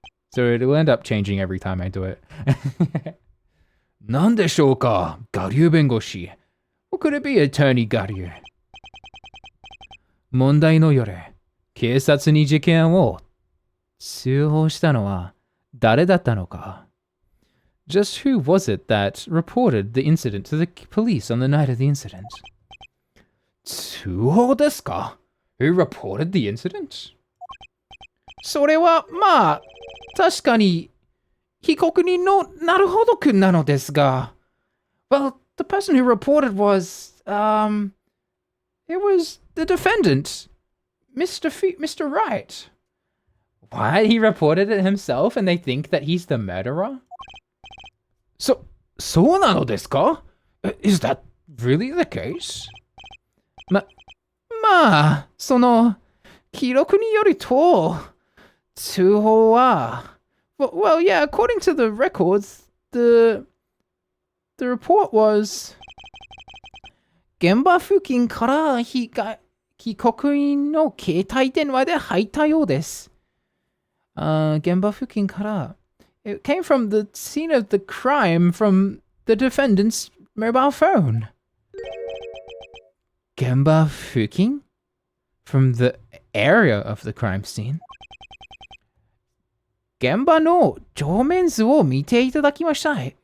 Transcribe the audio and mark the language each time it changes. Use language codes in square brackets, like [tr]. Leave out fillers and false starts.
[en] So it'll end up changing every time I do it. [ja] 何でしょうか、ガリュー弁護士。 [en] What could it be, Attorney ガリュー。 [ja] 問題の夜、警察に事件を通報したのは誰だったのか。 [en] Just who was it that reported the incident to the police on the night of the incident? [ja] 通報ですか？ [en] Who reported the incident? [ja] それはまあ確かに被告人のなるほどくんなのですが。 [en] Well, the person who reported was, it was the defendant, Mr. Wright. What? He reported it himself and they think that he's the murderer? [ja] そうなのですか? [en] Is that really the case? [ja] まあ、その、記録によると、通報は、 [en] well, yeah, according to the records, the report was, [ja] 現場付近から被告人の携帯電話で入ったようです。現場付近から、 [en] it came from the scene of the crime from the defendant's mobile phone. [ja] 現場付近? [en] From the area of the crime scene. [ja] 現場の上面図を見ていただきましょう。